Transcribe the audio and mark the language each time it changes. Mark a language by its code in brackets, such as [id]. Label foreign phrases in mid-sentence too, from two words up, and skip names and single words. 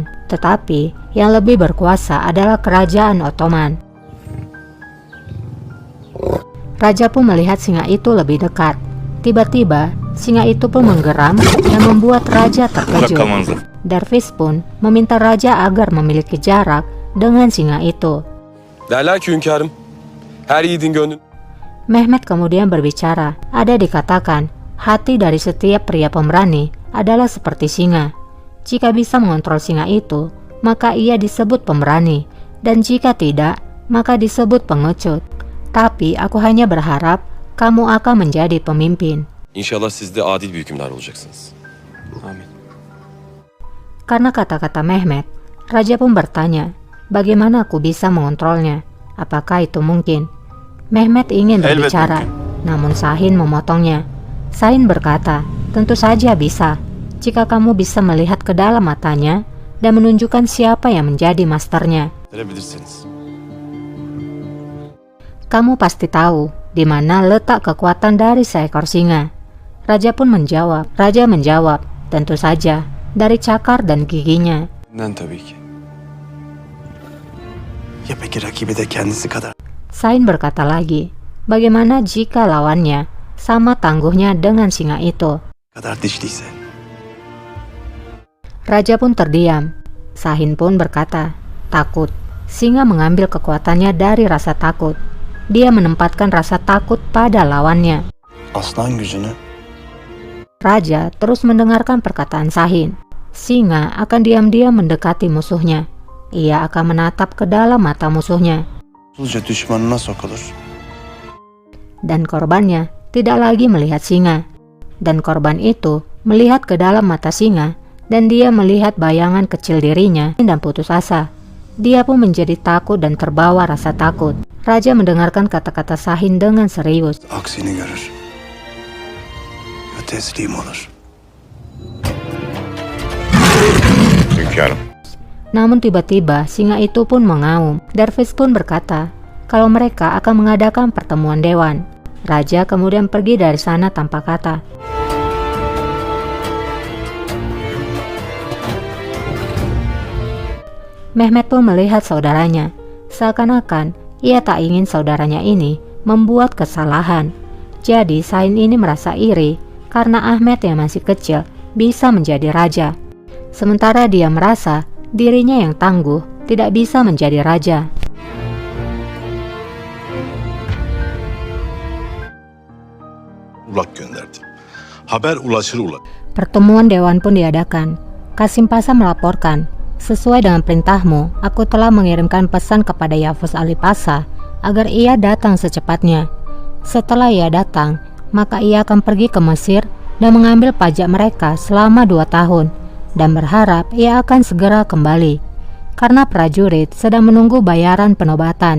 [id] Tetapi, yang lebih berkuasa adalah kerajaan Ottoman. Raja pun melihat singa itu lebih dekat. Tiba-tiba, singa itu pun menggeram dan membuat raja terkejut. Dervish pun meminta raja agar memiliki jarak dengan singa itu. [tr] Derler ki hünkârım, her yiğidin gönlü... [id] Mehmet kemudian berbicara. Ada dikatakan, hati dari setiap pria pemberani adalah seperti singa. Jika bisa mengontrol singa itu, maka ia disebut pemberani. Dan jika tidak, maka disebut pengecut. Tapi aku hanya berharap kamu akan menjadi pemimpin. [tr] İnşallah siz de adil bir hükümdar olacaksınız. Amin. [id] Karena kata-kata Mehmet, raja pun bertanya, bagaimana aku bisa mengontrolnya? Apakah itu mungkin? Mehmet ingin berbicara, namun Sahin memotongnya. Sahin berkata, tentu saja bisa. Jika kamu bisa melihat ke dalam matanya dan menunjukkan siapa yang menjadi masternya. [tr] Verebilirsiniz. [id] Kamu pasti tahu di mana letak kekuatan dari seekor singa. Raja pun menjawab. Raja menjawab, tentu saja dari cakar dan giginya. [tr] Tabii ki. Ya peki rakibi de kendisi kadar [id] Sain berkata lagi, bagaimana jika lawannya sama tangguhnya dengan singa itu? [tr] dişliyse? [id] Raja pun terdiam. Sahin pun berkata, takut. Singa mengambil kekuatannya dari rasa takut. Dia menempatkan rasa takut pada lawannya. [tr] Aslan gücünü [id] Raja terus mendengarkan perkataan Sahin. Singa akan diam-diam mendekati musuhnya. Ia akan menatap ke dalam mata musuhnya. [tr] usulca düşmanına sokulur. [id] Dan korbannya tidak lagi melihat singa. Dan korban itu melihat ke dalam mata singa, dan dia melihat bayangan kecil dirinya dan putus asa. Dia pun menjadi takut dan terbawa rasa takut. Raja mendengarkan kata-kata Sahin dengan serius. [tr] Aksini görür. Ya teslim olur. Hünkârım. [id] Namun tiba-tiba singa itu pun mengaum. Dervish pun berkata kalau mereka akan mengadakan pertemuan dewan. Raja kemudian pergi dari sana tanpa kata. Mehmet pun melihat saudaranya. Seakan-akan ia tak ingin saudaranya ini membuat kesalahan. Jadi Sain ini merasa iri karena Ahmed yang masih kecil bisa menjadi raja. Sementara dia merasa dirinya yang tangguh tidak bisa menjadi raja. [tr] Ulak gönderdi. Haber ulaşır ulak. [id] Pertemuan dewan pun diadakan. Kasim Pasa melaporkan, sesuai dengan perintahmu, aku telah mengirimkan pesan kepada Yavuz Ali Pasa agar ia datang secepatnya. Setelah ia datang, maka ia akan pergi ke Mesir dan mengambil pajak mereka selama 2 tahun dan berharap ia akan segera kembali karena prajurit sedang menunggu bayaran penobatan.